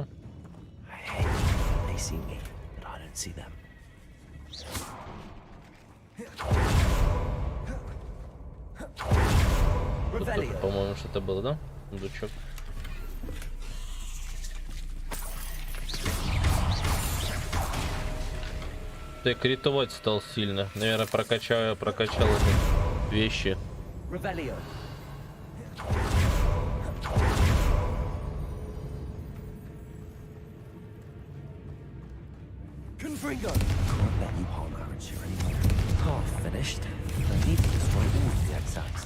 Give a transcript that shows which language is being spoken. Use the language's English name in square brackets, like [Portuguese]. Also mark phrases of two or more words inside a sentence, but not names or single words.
[English] They see me, but I don't see them. [Russian] Тут, по-моему, что-то было, да? Сундучок. Ты критовать стал сильно. Наверное, прокачал это вещи. [English] Revelio. Confringo. Can't let you harm Aaron's here anymore. Half finished. I need to destroy all of the exacts.